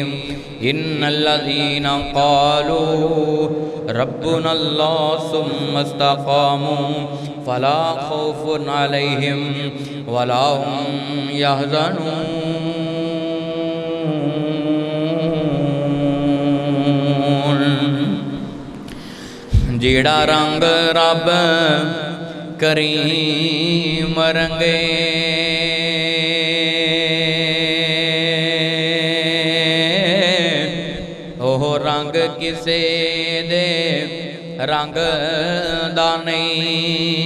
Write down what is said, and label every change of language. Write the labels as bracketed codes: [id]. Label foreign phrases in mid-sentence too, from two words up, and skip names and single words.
[ar] إن الذين قالوا ربنا الله ثم استقاموا فلا خوف عليهم ولا هم يحزنون. [pa] जेड़ा रंग रब करीम रंगे ओह रंग किसे दे रंग दा नहीं।